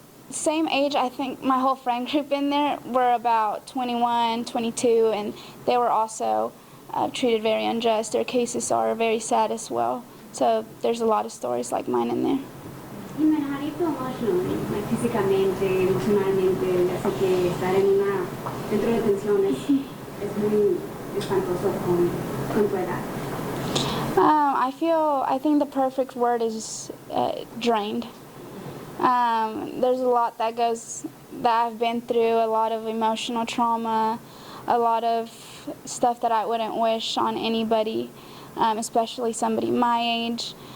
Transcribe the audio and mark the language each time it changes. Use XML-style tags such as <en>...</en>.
<en>Same age. I think my whole friend group in there were about 21, 22, and they were also treated very unjust. Their cases are very sad as well. So there's a lot of stories like mine in there. Ximena, how do you feel emotionally, like</en> <es>físicamente, emocionalmente? Así que estar en una centro de detención es muy espantoso con tu edad.</es> <en>I think the perfect word is drained. There's a lot that I've been through, a lot of emotional trauma, a lot of stuff that I wouldn't wish on anybody, especially somebody my age.</en>